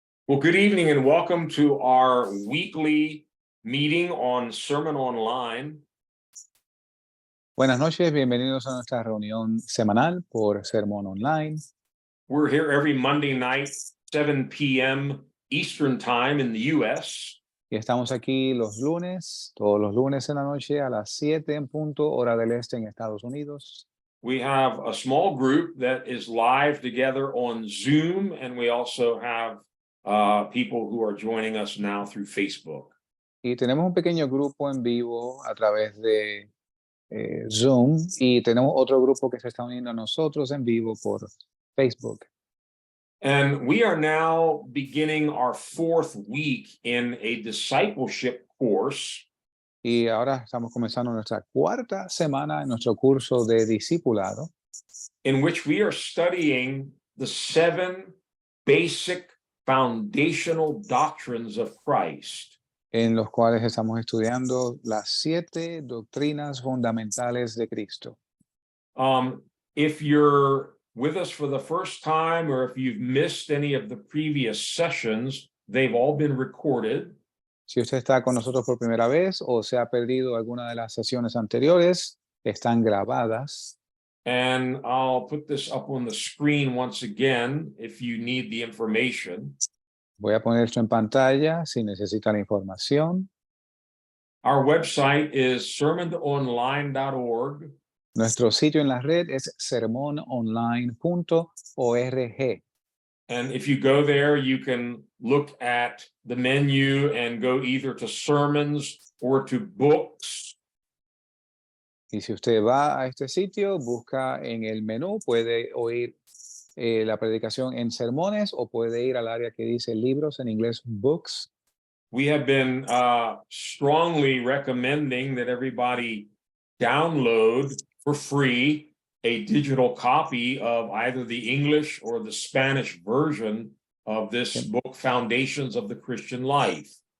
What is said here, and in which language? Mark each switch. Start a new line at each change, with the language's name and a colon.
English: Well, good evening and welcome to our weekly meeting on Sermon Online.
Spanish: Buenas noches, bienvenidos a nuestra reunión semanal por Sermón Online.
English: We're here every Monday night, 7 p.m. Eastern Time in the U.S.
Spanish: Y estamos aquí todos los lunes en la noche a las 7 en punto, hora del este en Estados Unidos.
English: We have a small group that is live together on Zoom, and we also have people who are joining us now through Facebook.
Spanish: Y tenemos un pequeño grupo en vivo a través de Zoom, y tenemos otro grupo que se está uniendo a nosotros en vivo por Facebook.
English: And we are now beginning our fourth week in a discipleship course.
Spanish: Y ahora estamos comenzando nuestra cuarta semana en nuestro curso de discipulado,
English: In which we are studying the 7 basic foundational doctrines of Christ.
Spanish: en los cuales estamos estudiando las 7 doctrinas fundamentales de Cristo.
English: If you're with us for the first time, or if you've missed any of the previous sessions, they've all been recorded.
Spanish: Si usted está con nosotros por primera vez o se ha perdido alguna de las sesiones anteriores, están grabadas.
English: And I'll put this up on the screen once again if you need the information.
Spanish: Voy a poner esto en pantalla si necesita la información.
English: Our website is sermononline.org.
Spanish: Nuestro sitio en la red es sermononline.org.
English: And if you go there, you can look at the menu and go either to sermons or to books.
Spanish: Y si usted va a este sitio, busca en el menú, puede oír la predicación en sermones o puede ir al área que dice libros, en inglés books.
English: We have been strongly recommending that everybody download for free a digital copy of either the English or the Spanish version of this book, Foundations of the Christian Life.